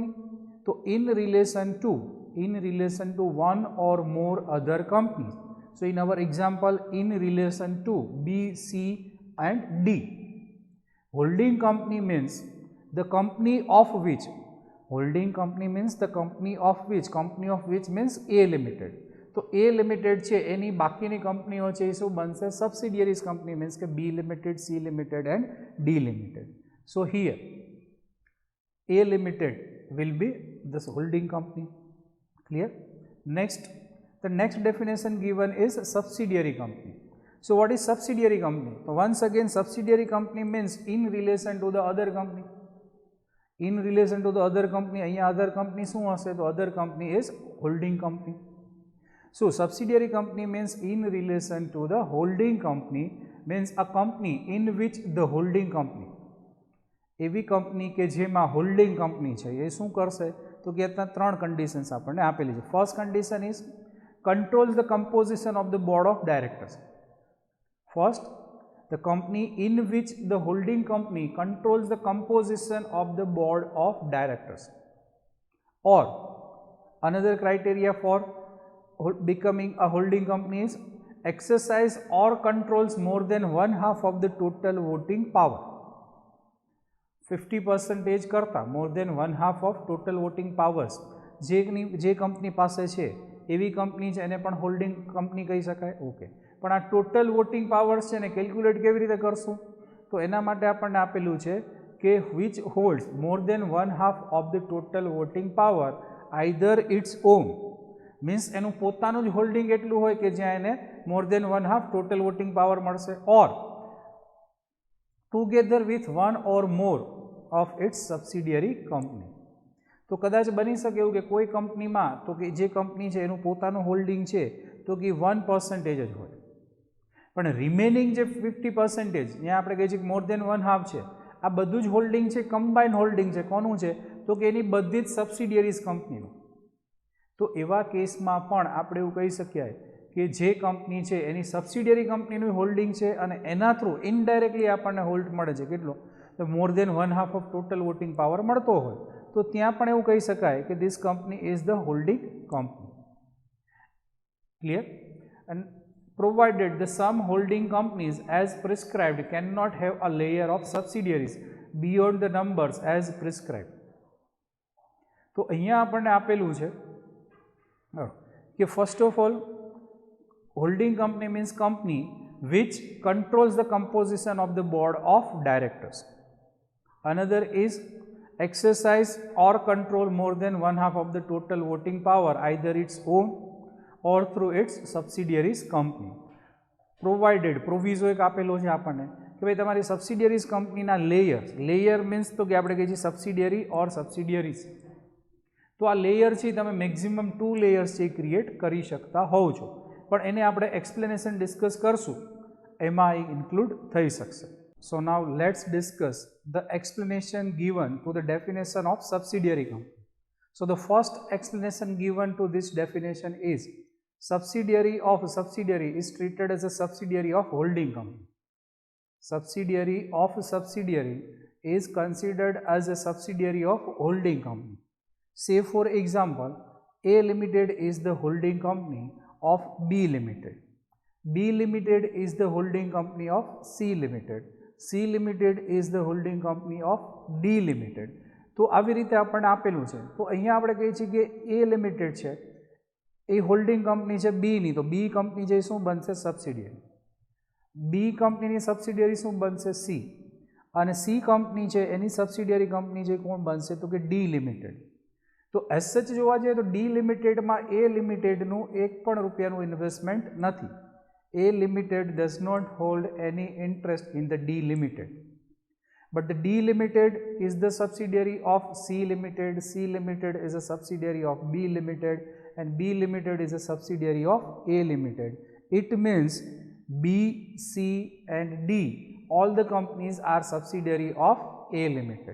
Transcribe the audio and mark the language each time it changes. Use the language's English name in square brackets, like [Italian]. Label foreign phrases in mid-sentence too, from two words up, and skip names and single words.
[English] So in relation to one or more other companies. So in our example, in relation to B, C and D. Holding company means the company of which, holding company means the company of which means A Limited. [Gujarati] तो A Limited છે એની બાકીની કંપનીઓ છે એ શું બનશે? [English] subsidiaries company means કે B Limited, C Limited and D Limited. So here A Limited will be this holding company. Clear? Next, the next definition given is subsidiary company. So what is subsidiary company? So once again, subsidiary company means in relation to the other company. In relation to the other company, અહીંયા other company [Gujarati] શું હશે? [English] તો other company is holding company. So subsidiary company means in relation to the holding company, means a company in which the holding company, [Gujarati] એવી કંપની કે જેમાં [English] holding company [Gujarati] છે એ શું કરશે? તો કે ત્યાં ત્રણ કન્ડિશન્સ આપણને આપેલી છે. [English] first condition is controls the composition of the board of directors. First, the company in which the holding company controls the composition of the board of directors. Or another criteria for becoming a holding company is exercise or controls more than one half of the total voting power. [Gujarati] 50% કરતાં [English] more than one half of total voting powers [Gujarati] જે કંપની પાસે છે એવી કંપની છે એને પણ [English] holding company [Gujarati] કહી શકાય. ઓકે, પણ આ [English] total voting powers [Gujarati] છે ને કેલ્ક્યુલેટ કેવી રીતે કરશું? તો એના માટે આપણને આપેલું છે કે [English] which holds more than one half of the total voting power either its own, મીન્સ [Gujarati] એનું પોતાનું જ હોલ્ડિંગ એટલું હોય કે જ્યાં એને [English] more than one half total voting power મળશે, or together with one or more of its subsidiary company. [Gujarati] તો કદાચ બની શકે એવું કે કોઈ કંપનીમાં તો કે જે કંપની છે એનું પોતાનું હોલ્ડિંગ છે તો કે 1% જ હોય, પણ રિમેનિંગ જે 50% જ્યાં આપણે કહીએ છીએ કે [English] more than one half [Gujarati] છે, આ બધું જ હોલ્ડિંગ છે [English] combine holding [Gujarati] છે. કોનું છે? તો કે એની બધી જ સબસિડિયરીઝ કંપનીનું. તો એવા કેસમાં પણ આપણે એવું કહી શકીએ કે જે કંપની છે એની સબસિડિયરી કંપનીનું હોલ્ડિંગ છે અને એના થ્રુ ઇનડાયરેક્ટલી આપણને હોલ્ડ મળે છે. કેટલો? [English] તો more than one half of total voting power [Gujarati] મળતો હોય તો ત્યાં પણ એવું કહી શકાય કે [English] this company is the holding company. ક્લિયર? એન્ડ provided the some holding companies as prescribed cannot have a layer of subsidiaries beyond the numbers as prescribed. [Gujarati] તો અહીંયા આપણને આપેલું છે કે [English] first of all, holding company means company which controls the composition of the board of directors. Another is exercise or control more than one half of the total voting power either its own or through its subsidiaries company. Provided, proviso [Gujarati] એક આપેલો છે આપણને કે ભાઈ તમારી સબસિડિયરીઝ કંપનીના લેયર મીન્સ તો કે આપણે કહીએ છીએ [English] subsidiary or subsidiaries. [Gujarati] તો આ લેયર છે તમે મેક્સિમમ 2 લેયર્સ છે ક્રિએટ કરી શકતા હોવ છો, પણ એને આપણે એક્સપ્લેનેશન ડિસ્કસ કરશું એમાં એ ઇન્ક્લુડ થઈ શકશે. [English] So now let's discuss the explanation given to the definition of subsidiary company. So the first explanation given to this definition is subsidiary is treated as a subsidiary of holding company. Subsidiary of subsidiary is considered as a subsidiary of holding company. Say for example, A Limited is the holding company of B Limited. B Limited is the holding company of C Limited. C Limited is the holding company of D Limited. [Gujarati] તો આવી રીતે આપણને આપેલું છે. તો અહીંયા આપણે કહીએ છીએ કે A લિમિટેડ છે એ હોલ્ડિંગ કંપની છે બીની, તો બી કંપની જે શું બનશે? સબસિડિયરી. બી કંપનીની સબસિડિયરી શું બનશે? સી. અને સી કંપની છે એની સબસિડિયરી કંપની જે કોણ બનશે? તો કે ડી લિમિટેડ. તો [English] as such [Gujarati] જોવા જઈએ તો ડી લિમિટેડમાં એ લિમિટેડનું ₹1 ઇન્વેસ્ટમેન્ટ નથી. [English] A Limited does not hold any interest in the D Limited, but the D Limited is the subsidiary of C Limited, C Limited is a subsidiary of B Limited, and B Limited is a subsidiary of A Limited. It means B, C and D, all the companies are subsidiary of A Limited.